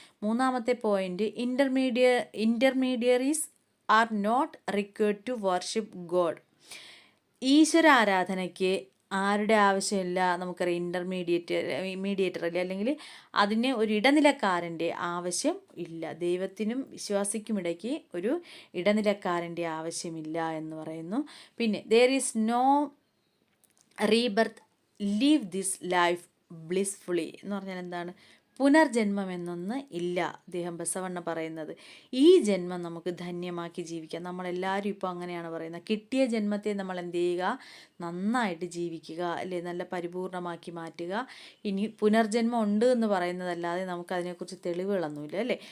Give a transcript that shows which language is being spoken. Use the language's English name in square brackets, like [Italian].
[Malayalam] മൂന്നാമത്തെ point, [English] Intermediaries are not required to worship god. [Malayalam] ഈശ്വര ആരാധനയ്ക്ക് ആരുടെ ആവശ്യമില്ല? നമുക്കറിയാം, മീഡിയേറ്റർ അല്ലേ, അല്ലെങ്കിൽ അതിന് ഒരു ഇടനിലക്കാരൻ്റെ ആവശ്യം ഇല്ല. ദൈവത്തിനും വിശ്വാസിക്കുമിടയ്ക്ക് ഒരു ഇടനിലക്കാരൻ്റെ ആവശ്യമില്ല എന്ന് പറയുന്നു. പിന്നെ [English] there is no rebirth, live this life blissfully [Malayalam] എന്ന് പറഞ്ഞാൽ എന്താണ്? പുനർജന്മം എന്നൊന്ന് ഇല്ല. അദ്ദേഹം ബസവണ്ണ പറയുന്നത് ഈ ജന്മം നമുക്ക് ധന്യമാക്കി ജീവിക്കാം. നമ്മളെല്ലാവരും ഇപ്പോൾ അങ്ങനെയാണ് പറയുന്നത്. കിട്ടിയ ജന്മത്തെ നമ്മൾ എന്ത് ചെയ്യുക? നന്നായിട്ട് ജീവിക്കുക, അല്ലേ? നല്ല പരിപൂർണമാക്കി മാറ്റുക. ഇനി പുനർജന്മം ഉണ്ട് എന്ന് പറയുന്നതല്ലാതെ നമുക്കതിനെക്കുറിച്ച് തെളിവുകളൊന്നുമില്ല, അല്ലേ?